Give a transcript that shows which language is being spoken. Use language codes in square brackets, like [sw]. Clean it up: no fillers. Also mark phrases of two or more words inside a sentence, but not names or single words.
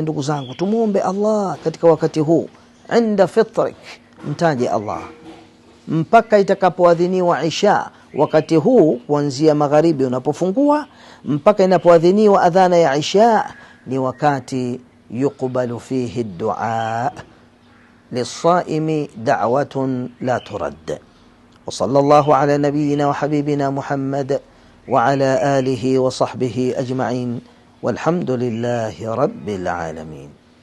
[sw] Ndugu zangu, tumuombe Allah katika wakati huu. [ar] عند فطرك, [sw] mtaje Allah mpaka itakapoadhiniwa isha. Wakati huu kuanzia magharibi unapofungua mpaka inapoadhiniwa adhana ya isha ni wakati [ar] يقبل فيه الدعاء. للصائم دعوة لا ترد. وصلى الله على نبينا وحبيبنا محمد وعلى آله وصحبه أجمعين والحمد لله رب العالمين.